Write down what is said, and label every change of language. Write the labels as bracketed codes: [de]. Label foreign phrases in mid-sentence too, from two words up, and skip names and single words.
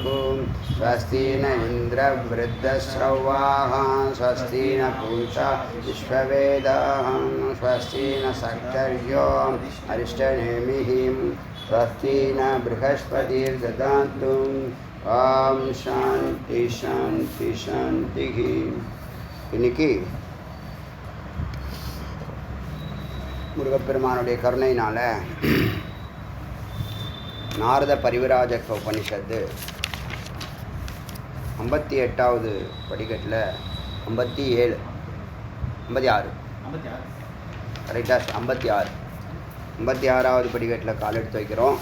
[sa] स्वस्ति न इन्द्रवृद्धश्रवाः स्वस्ति न पूषा विश्ववेदाः स्वस्ति न सक्तर्यो अरिष्टनेमिः स्वस्ति न बृहस्पतिर्ददातु. ओम् शान्ति शान्ति शान्ति. [ta] இன்னைக்கு முருகப்பெருமானுடைய கருணையினால் நாரத பரிவிராஜக உபனிஷத்து 58வது படிக்கட்டில் 56 கரெக்டாக 56வது படிக்கட்டில் கால் எடுத்து வைக்கிறோம்.